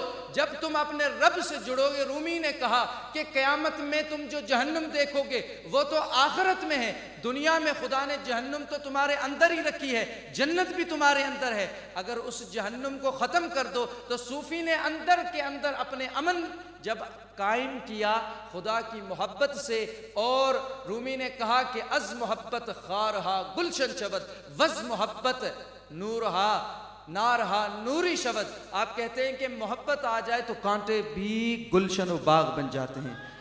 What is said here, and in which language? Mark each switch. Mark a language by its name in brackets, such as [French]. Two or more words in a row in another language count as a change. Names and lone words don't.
[Urdu] جب تم اپنے رب سے جڑو گے، رومی نے کہا کہ قیامت میں تم جو جہنم دیکھو گے وہ تو آخرت میں ہے، دنیا میں خدا نے جہنم تو تمہارے اندر ہی رکھی ہے، جنت بھی تمہارے اندر ہے. اگر اس جہنم کو ختم کر دو تو صوفی نے اندر کے اندر اپنے امن جب قائم کیا خدا کی محبت سے. اور رومی نے کہا کہ [Persian] از محبت خارہا گلشن شود وز محبت نورہا نارہا نوری شود. [Urdu] آپ کہتے ہیں کہ محبت آ جائے تو کانٹے بھی گلشن و باغ بن جاتے ہیں.